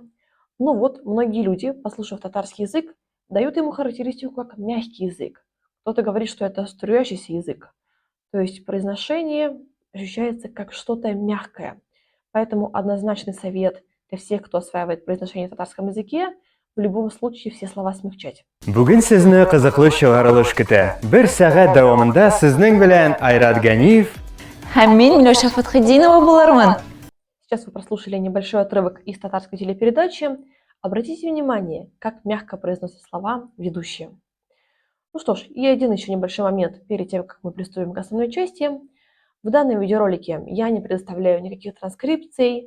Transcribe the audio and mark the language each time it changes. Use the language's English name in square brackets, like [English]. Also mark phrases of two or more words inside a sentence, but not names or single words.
[Russian] Но вот многие люди, послушав татарский язык, дают ему характеристику как мягкий язык. Кто-то говорит, что это струящийся язык. То есть произношение ощущается как что-то мягкое. Поэтому однозначный совет для всех, кто осваивает произношение в татарском языке, в любом случае все слова смягчать. [Tatar] Бүген сезне кызыклы чыгарылыш көтә. Бер сәгать дәвамында сезнең белән Айрат Ганиев Һәм мин Миләүшә Фатхетдинова булырмын. [Russian] Сейчас вы прослушали небольшой отрывок из татарской телепередачи. Обратите внимание, как мягко произносят слова ведущие. Ну что ж, и один еще небольшой момент перед тем, как мы приступим к основной части. В данном видеоролике я не предоставляю никаких транскрипций.